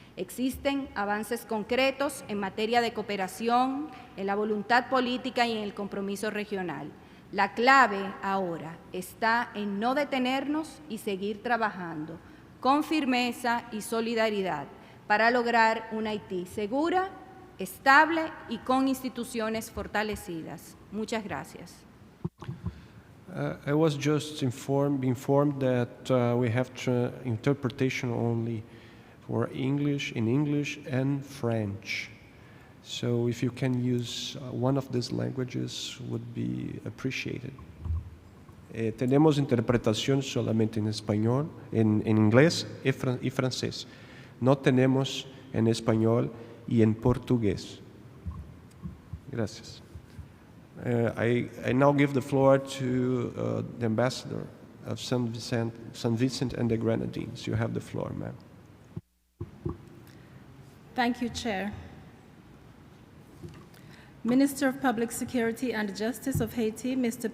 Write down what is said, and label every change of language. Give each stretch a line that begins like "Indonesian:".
Spanish: Existen avances concretos en materia de cooperación, en la voluntad política y en el compromiso regional. La clave ahora está en no detenernos y seguir trabajando con firmeza y solidaridad para lograr una Haití segura, estable y con instituciones fortalecidas. Muchas gracias.
English: I was just informed that we have interpretation only for English, in English and French. So if you can use one of these languages would be appreciated.
Spanish: Tenemos interpretación solamente en español, en inglés y francés. No tenemos en español y en portugués. Gracias.
English: I now give the floor to the ambassador of San Vicente and the Grenadines. You have the floor, ma'am. Thank you, Chair. Minister of Public Security and Justice of Haiti, Mr.